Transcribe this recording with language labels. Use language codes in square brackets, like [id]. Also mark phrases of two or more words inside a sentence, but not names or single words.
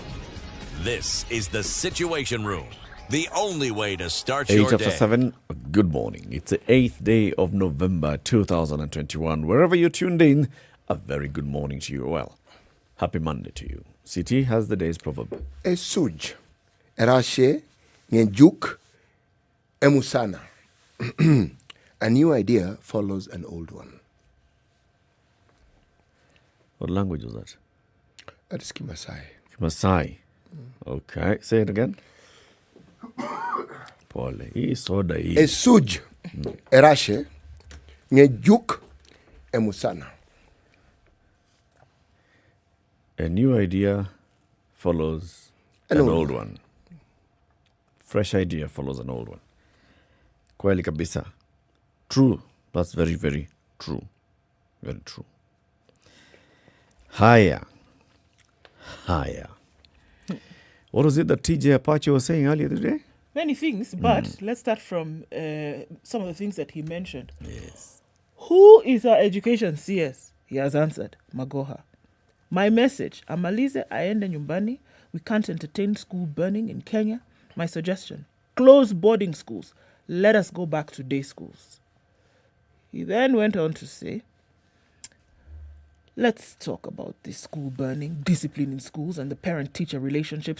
[en] This is the Situation Room, the only way to start your day. 7, good morning. It's the 8th day of November 2021. Wherever you're tuned in, a very good morning to you. Well, happy Monday to you. CT has the day's proverb. [mas] Esuj, erashe, ngenjuk, emusana. [en] A new idea follows an old one. What language was that? That is Kimasai. Kimasai. Okay, say it again. Pole. [mas] Esuj, erashe, ngenjuk, emusana. [en] A new idea follows an old one. Fresh idea follows an old one. [sw] Kweli kabisa. [en] True. That's very, very true. Very true. Higher. What was it that TJ Apache was saying earlier today? Many things, but let's start from some of the things that he mentioned. Yes. Who is our education CS? He has answered, Magoha. My message, [sw] amalize aende nyumbani. [en] We can't entertain school burning in Kenya. My suggestion, close boarding schools. Let us go back to day schools. He then went on to say, let's talk about the school burning, discipline in schools, and the parent-teacher relationships.